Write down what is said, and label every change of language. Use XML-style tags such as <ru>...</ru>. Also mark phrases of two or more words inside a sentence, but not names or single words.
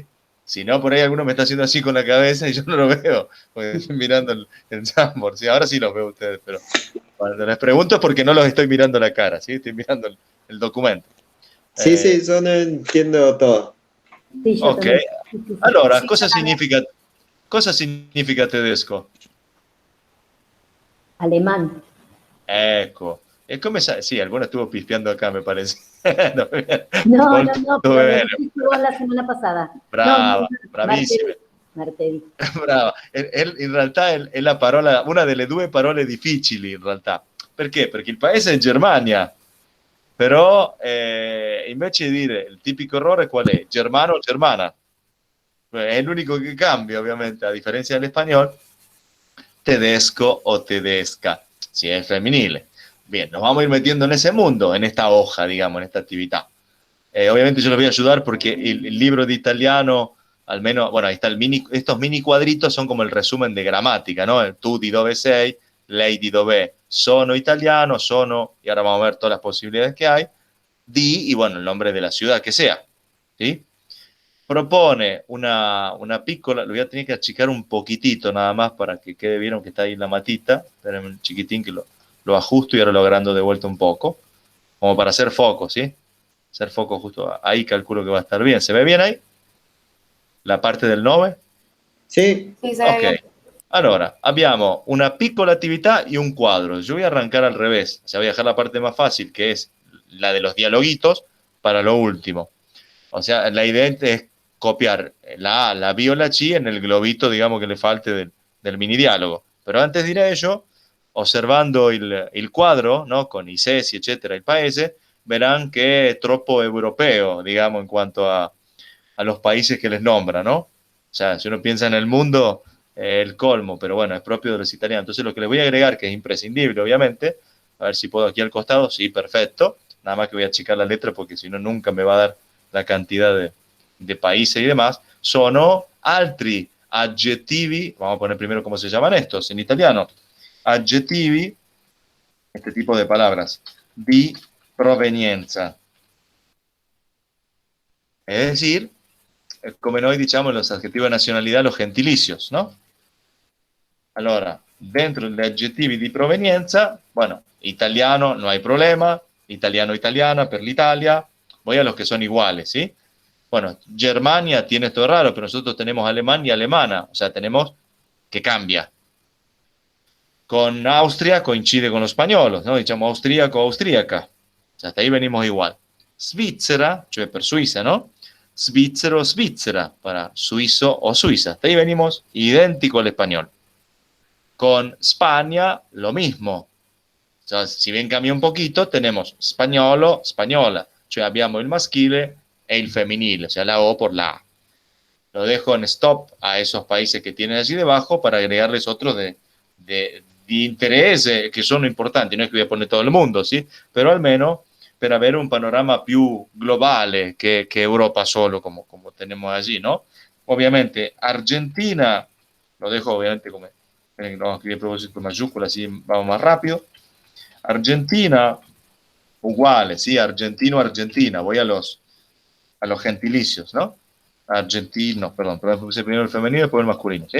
<es>Si no, por ahí alguno me está haciendo así con la cabeza y yo no lo veo, porque estoy mirando el Jamboard. ¿Sí? Ahora sí los veo a ustedes, pero cuando les pregunto es porque no los estoy mirando la cara, ¿sí? Estoy mirando el documento. Sí, sí, yo no entiendo todo. Sí, yo Ok. también.</es> <it>Allora, Sì, cosa significa tedesco?</it> <es>Alemán.</es> <it>Ecco. E come sai? Sì,</it> <es>alguno estuvo pispeando acá, me parece. No,</es> <it>Molto</it> <es>pero</es> <it>bene.</it> <es>lo dijiste vos la semana pasada.</es> <it>Brava,</it> <es>No,</es> <it>bravissima. Martedì. Brava. In realtà è la parola, una delle due parole difficili, in realtà. Perché? Perché il paese è Germania. Però invece di dire il tipico errore qual è? Germano o germana. È l'unico che cambia, ovviamente, a differenza dell'espagnol. Tedesco o tedesca,</it> <es>si es</es> <it>femenile.</it> <es>Bien, nos vamos a ir metiendo en ese mundo, en esta hoja, digamos, en esta actividad. Obviamente yo les voy a ayudar porque el libro de italiano, al menos, bueno, ahí está estos mini cuadritos son como el resumen de gramática, ¿no?</es> <it>El tu di dove sei, lei di dove sono italiano, sono,</it> <es>y ahora vamos a ver todas las posibilidades que hay, di, y bueno, el nombre de la ciudad que sea, ¿sí?</es> <it>Propone una piccola,</it> <es>lo voy a tener que achicar un poquitito nada más para que quede bien, aunque está ahí la matita, pero un chiquitín que lo ajusto y ahora lo agrando de vuelta un poco, como para hacer foco, ¿sí? Hacer foco justo ahí, calculo que va a estar bien. ¿Se ve bien ahí? La parte del 9? Sí, Sì, se ve bien.</es> <it>Ok. Allora, abbiamo una piccola attività</it> <es>y un cuadro. Yo voy a arrancar al revés. O sea, voy a dejar la parte más fácil, que es la de los dialoguitos, para lo último. O sea, la idea es copiar la A, la B o la C en el globito, digamos, que le falte del mini diálogo. Pero antes de ir a ello, observando el cuadro, ¿no? Con</es> <it>i sessi,</it> <es>etcétera, el paese, verán que es</es> <it>troppo europeo,</it> <es>digamos, en cuanto a los países que les nombra, ¿no? O sea, si uno piensa en el mundo, el colmo, pero bueno, es propio de los italianos. Entonces, lo que les voy a agregar, que es imprescindible, obviamente, a ver si puedo aquí al costado, sí, perfecto. Nada más que voy a achicar la letra porque si no, nunca me va a dar la cantidad de países y demás.</es> <it>Sono altri aggettivi,</it> <es>vamos a poner primero cómo se llaman estos en italiano, aggettivi, este tipo de palabras,</es> <it>di provenienza.</it> <es>Es decir,</es> <it>come noi diciamo</it> <es>los adjetivos de nacionalidad, los gentilicios, ¿no?</es> <it>Allora, dentro degli aggettivi di provenienza,</it> <es>bueno, italiano no hay problema,</es> <it>italiano-italiana per l'Italia,</it> <es>voy a los que son iguales, ¿sí? Bueno, Germania tiene esto raro, pero nosotros tenemos alemán y alemana, o sea, tenemos que cambia. Con Austria coincide con los españoles, ¿no? Diciamo austríaco, austríaca. O sea, hasta ahí venimos igual.</es> <it>Svizzera, cioè per Suiza, ¿no? Svizzero, Svizzera,</it> <es>para suizo o suiza. Hasta ahí venimos idéntico al español. Con España, lo mismo. O sea, si bien cambia un poquito, tenemos</es> <it>spagnolo, spagnola. Cioè abbiamo il maschile e il femminile,</it> <es>o sea, la O por la A. Lo dejo en stop a esos países que tienen allí debajo para agregarles otros de interés que son importanti. No es que voy a poner todo el mundo, ¿sí?</es> <it>Pero almeno per avere un panorama più globale che Europa solo,</it> <es>como tenemos allí, ¿no? Obviamente, Argentina, lo dejo obviamente vamos a escribir propósito con mayúsculas, así vamos más rápido. Argentina, iguales, ¿sí? Argentino, Argentina. Voy a los gentilicios, ¿no? Argentino, perdón, puse primero el femenino y después el masculino, ¿sí?</es>